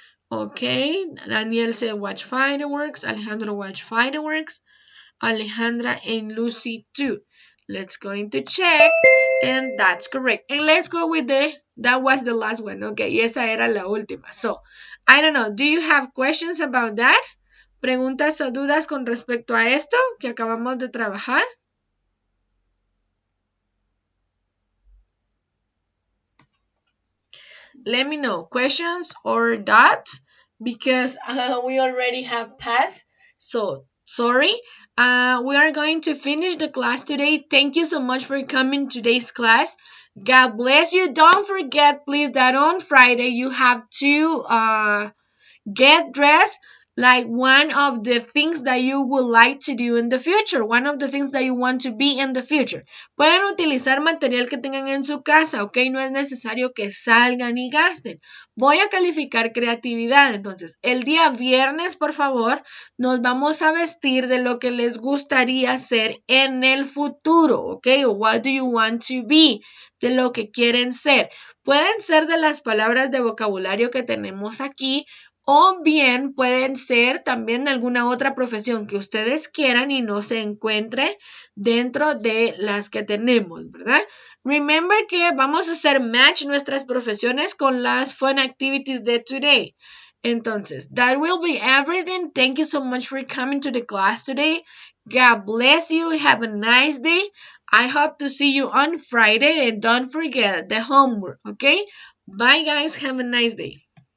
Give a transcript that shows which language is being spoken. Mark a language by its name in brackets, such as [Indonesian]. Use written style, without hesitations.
[English] Okay, Daniel said watch fireworks. Alejandro watch fireworks. Alejandra and Lucy too. Let's go into check. And that's correct. And let's go with that was the last one. Okay, [Spanish] y esa era la última. [English] So, I don't know. Do you have questions about that? [Spanish] ¿Preguntas o dudas con respecto a esto que acabamos de trabajar? [English] Let me know questions or doubts because we already have passed. So sorry. We are going to finish the class today. Thank you so much for coming to today's class. God bless you. Don't forget, please, that on Friday you have to get dressed like one of the things that you would like to do in the future, one of the things that you want to be in the future. [Spanish] Pueden utilizar material que tengan en su casa, ¿ok? No es necesario que salgan y gasten. Voy a calificar creatividad, entonces, el día viernes, por favor, nos vamos a vestir de lo que les gustaría ser en el futuro, ¿ok? O [English] what do you want to be, [Spanish] de lo que quieren ser. Pueden ser de las palabras de vocabulario que tenemos aquí, o bien pueden ser también de alguna otra profesión que ustedes quieran y no se encuentre dentro de las que tenemos, ¿verdad? Remember que vamos a hacer match nuestras profesiones con las [English] fun activities [Spanish] de today. [English] Entonces, that will be everything. Thank you so much for coming to the class today. God bless you. Have a nice day. I hope to see you on Friday and don't forget the homework, okay? Bye guys. Have a nice day.